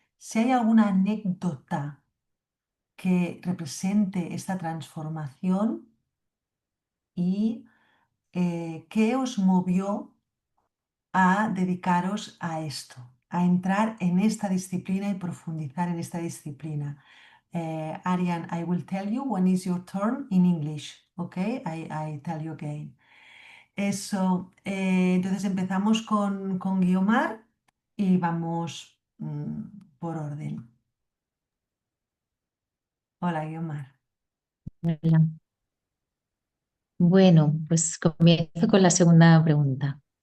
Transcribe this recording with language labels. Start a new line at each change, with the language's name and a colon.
Spanish: Si hay alguna anécdota que represente esta transformación y qué os movió a dedicaros a esto, a entrar en esta disciplina y profundizar en esta disciplina.
English: Ariane, I will tell you when is your turn in English, okay? I tell you again.
Spanish: Eso, entonces empezamos con Guiomar y vamos por orden. Hola, Guiomar. Hola. Bueno, pues comienzo con la segunda pregunta.